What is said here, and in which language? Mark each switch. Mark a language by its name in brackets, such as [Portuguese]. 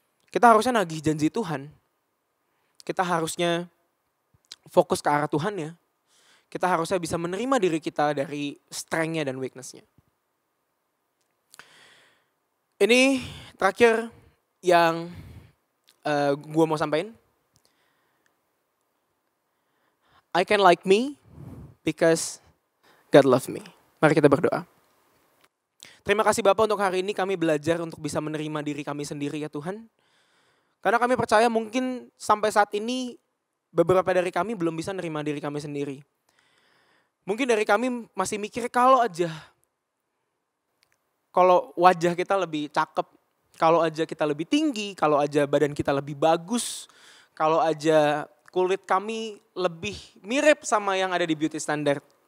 [Indonesian] Kita harusnya nagih janji Tuhan. Kita harusnya fokus ke arah Tuhan ya. Kita harusnya bisa menerima diri kita dari strength-nya dan weakness-nya. Ini terakhir yang gue mau sampaikan. [English] I can like me because God love me. [Indonesian] Mari kita berdoa. Terima kasih Bapak untuk hari ini kami belajar untuk bisa menerima diri kami sendiri ya Tuhan. Karena kami percaya mungkin sampai saat ini beberapa dari kami belum bisa menerima diri kami sendiri. Mungkin dari kami masih mikir kalau wajah kita lebih cakep, kalau aja kita lebih tinggi, kalau aja badan kita lebih bagus, kalau aja kulit kami lebih mirip sama yang ada di beauty standard.